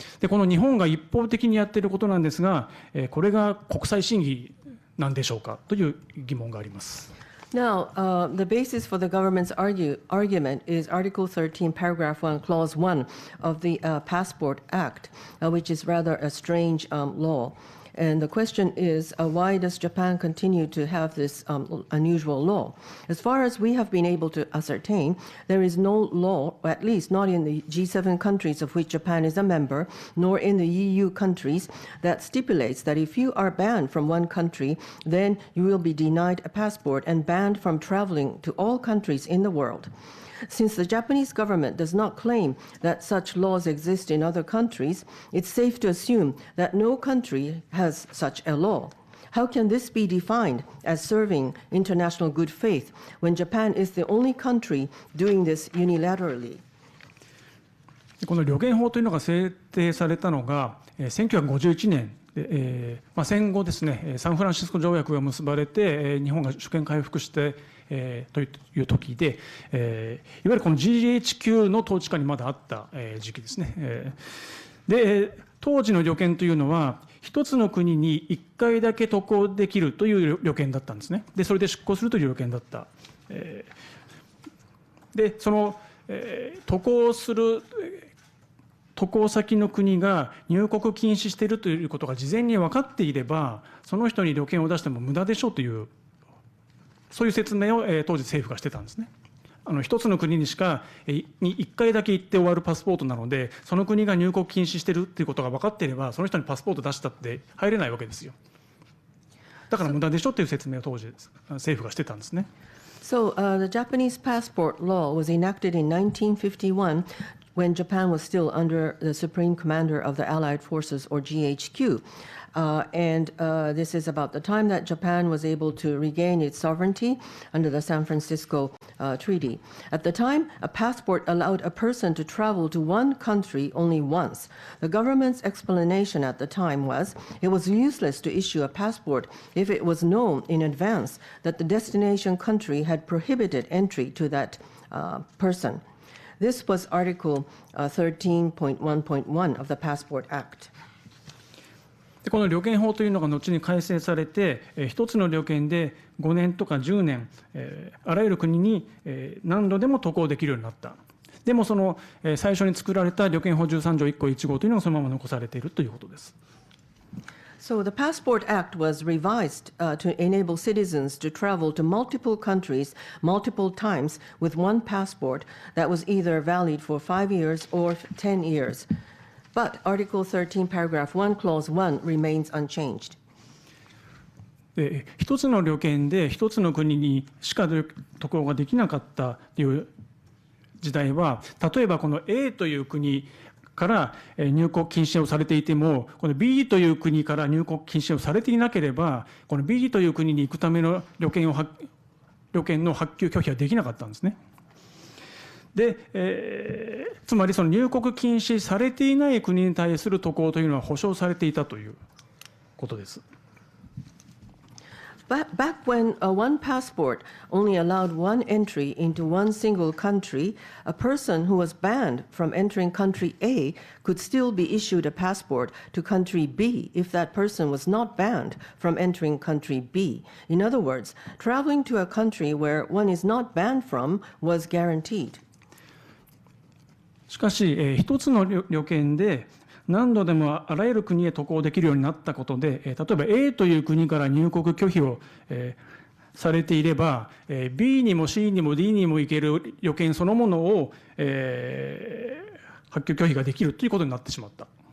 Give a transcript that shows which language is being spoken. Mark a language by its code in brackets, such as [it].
[ja] で、この日本が一方的にやっていることなんですが、これが国際審議なんでしょうかという疑問があります。 [en] Now, the basis for the government's argument is Article 13, Paragraph 1, Clause 1 of the Passport Act, which is rather a strange law. And the question is, why does Japan continue to have this unusual law? As far as we have been able to ascertain, there is no law, or at least not in the G7 countries of which Japan is a member, nor in the EU countries, that stipulates that if you are banned from one country, then you will be denied a passport and banned from traveling to all countries in the world. Since the Japanese government does not claim that such laws exist in other countries, it's safe to assume that no country has such a law. How can this be defined as serving international good faith when Japan is the only country doing this unilaterally? [ja] この旅券法というのが制定されたのが1951年で、戦後ですね、サンフランシスコ条約が結ばれて日本が主権回復してという時で、いわゆるこの GHQ の統治下にまだあった時期ですね。で、当時の旅券というのは一つの国に1回だけ渡航できるという旅券だったんですね。で、それで出航するという旅券だった。で、その渡航する渡航先の国が入国禁止しているということが事前に分かっていれば、その人に旅券を出しても無駄でしょうという、そういう説明を当時政府がしてたんですね。一つの国にしか1回だけ行って終わるパスポートなので、その国が入国禁止しているということが分かっていれば、その人にパスポート出したって入れないわけですよ。だから無駄でしょという説明を当時政府がしてたんですね。 [en] So, the Japanese passport law was enacted in 1951 when Japan was still under the Supreme Commander of the Allied Forces, or GHQ. This is about the time that Japan was able to regain its sovereignty under the San Francisco Treaty. At the time, a passport allowed a person to travel to one country only once. The government's explanation at the time was it was useless to issue a passport if it was known in advance that the destination country had prohibited entry to that person. This was Article 13.1.1 of the Passport Act. [ja] この旅券法というのが後に改正されて、一つの旅券で5年とか10年、あらゆる国に何度でも渡航できるようになった。でもその最初に作られた旅券法13条1項1号というのがそのまま残されているということです。 [en] So the Passport Act was revised to enable citizens to travel to multiple countries multiple times with one passport that was either valid for 5 years or 10 years. But Article 13, Paragraph 1, Clause 1 remains unchanged. [ja] 一つの旅券で一つの国にしか渡航ができなかったという時代は、例えばこの A という国から入国禁止をされていても、この B という国から入国禁止をされていなければ、この B という国に行くための旅券の発給拒否はできなかったんですね。で、つまりその入国禁止されていない国に対する渡航というのは保障されていたということです。 [en] Back when one passport only allowed one entry into one single country, a person who was banned from entering country A could still be issued a passport to country B if that person was not banned from entering country B. In other words, traveling to a country where one is not banned from was guaranteed. [ja] しかし、一つの旅券で何度でもあらゆる国へ渡航できるようになったことで、例えば A という国から入国拒否をされていれば、B にも C にも D にも行ける旅券そのものを発給拒否ができるということになってしまった。